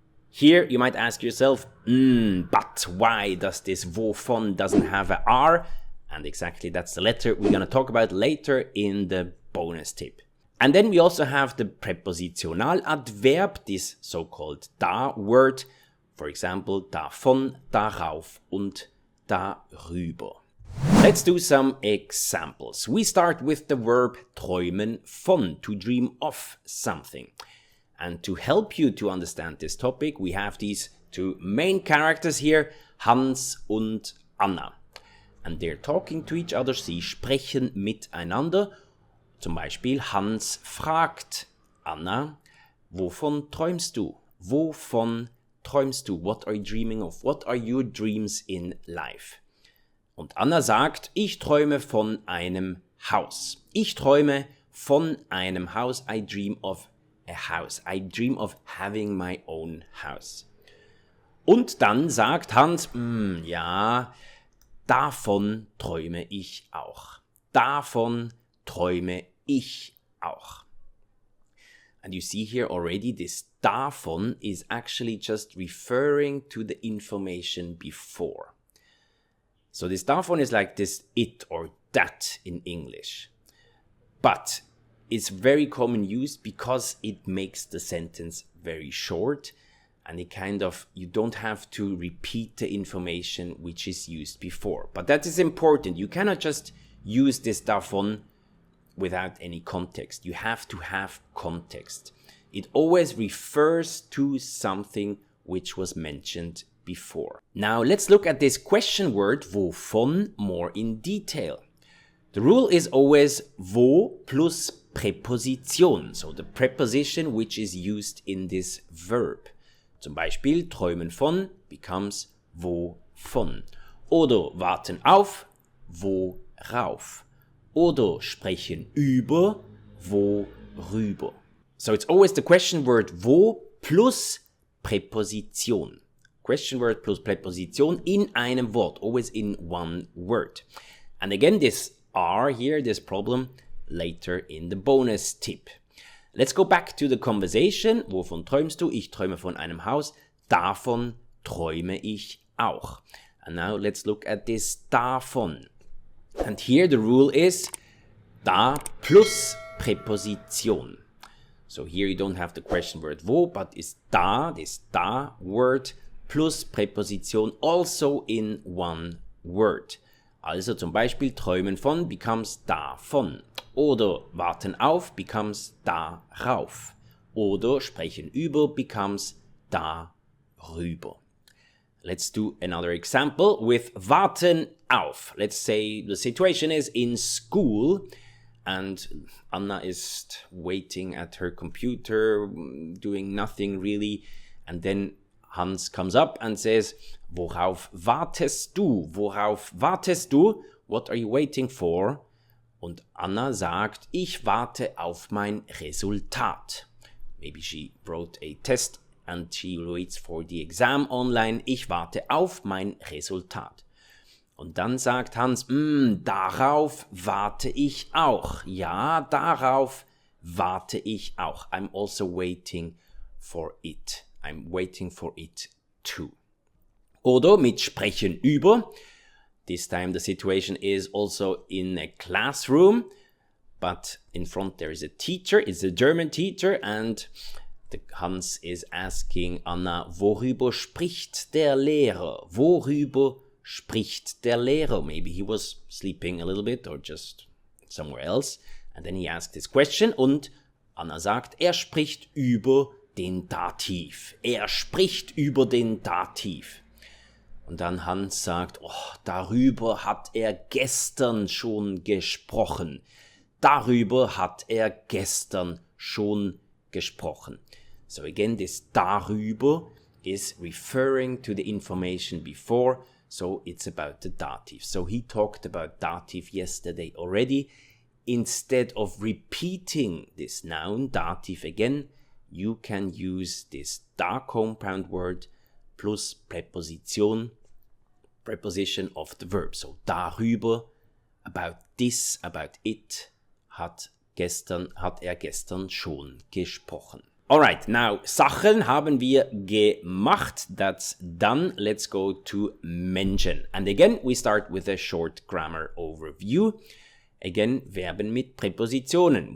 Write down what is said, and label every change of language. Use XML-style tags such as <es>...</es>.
<en>Here you might ask yourself, but why does this wovon doesn't have a R? And exactly that's the letter we're going to talk about later in the bonus tip. And then we also have the Präpositionaladverb, this so-called da word. For example,</en> <de>davon, darauf und darüber.</de> <en>Let's do some examples. We start with the verb träumen von, to dream of something. And to help you to understand this topic, we have these two main characters here, Hans und Anna. And they're talking to each other,</en> <de>sie sprechen miteinander. Zum Beispiel Hans fragt Anna, wovon träumst du? Wovon träumst du?</de> <en>What are you dreaming of? What are your dreams in life?</en> <de>Und Anna sagt, ich träume von einem Haus. Ich träume von einem Haus.</de> <en>I dream of a house. I dream of having my own house.</en> <de>Und dann sagt Hans, ja, davon träume ich auch. Davon träume ich auch.</de> <en>And you see here already this davon is actually just referring to the information before. So this davon is like this it or that in English. But it's very common use because it makes the sentence very short and it you don't have to repeat the information which is used before. But that is important. You cannot just use this davon without any context. You have to have context. It always refers to something which was mentioned before. Now let's look at this question word wovon more in detail. The rule is always wo plus Präposition, so the preposition which is used in this verb.</en> <de>Zum Beispiel träumen von becomes wovon. Oder warten auf, worauf. Oder sprechen über, worüber.</de> <en>So it's always the question word wo plus Präposition. Question word plus Präposition</en> <de>in einem Wort,</de> <en>always in one word. And again, this R here, this problem, later in the bonus tip. Let's go back to the conversation.</en> <de>Wovon träumst du? Ich träume von einem Haus. Davon träume ich auch.</de> <en>And now let's look at this davon. And here the rule is da plus Präposition. So here you don't have the question word wo, but it's da, this da word, plus Präposition also in one word.</en> <de>Also zum Beispiel träumen von becomes davon. Oder warten auf becomes darauf. Oder sprechen über becomes darüber.</de> <en>Let's do another example with warten auf. Let's say the situation is in school and Anna is waiting at her computer, doing nothing really. And then Hans comes up and says,</en> <de>worauf wartest du? Worauf wartest du?</de> <en>What are you waiting for?</en> <de>Und Anna sagt, ich warte auf mein Resultat.</de> <en>Maybe she wrote a test and she waits for the exam online.</en> <de>Ich warte auf mein Resultat. Und dann sagt Hans, darauf warte ich auch. Ja, darauf warte ich auch.</de> <en>I'm also waiting for it. I'm waiting for it too.</en> <de>Oder mit sprechen über.</de> <en>This time the situation is also in a classroom, but in front there is a teacher. It's a German teacher, and Hans is asking Anna,</en> <de>worüber spricht der Lehrer? Worüber spricht der Lehrer?</de> <en>Maybe he was sleeping a little bit or just somewhere else. And then he asked this question</en> <de>und Anna sagt, er spricht über den Dativ. Er spricht über den Dativ. Und dann Hans sagt, darüber hat er gestern schon gesprochen. Darüber hat er gestern schon gesprochen.</de> <en>So again, this darüber is referring to the information before. So it's about the dative. So he talked about dative yesterday already. Instead of repeating this noun, dative again, you can use this da compound word plus preposition of the verb.</en> <de>So darüber,</de> <en>about this, about it,</en> <de>hat er gestern schon gesprochen.</de> <en>Alright, now,</en> <de>Sachen haben wir gemacht.</de> <en>That's done. Let's go to Menschen. And again, we start with a short grammar overview.</en> <de>Again, Verben mit Präpositionen.</de>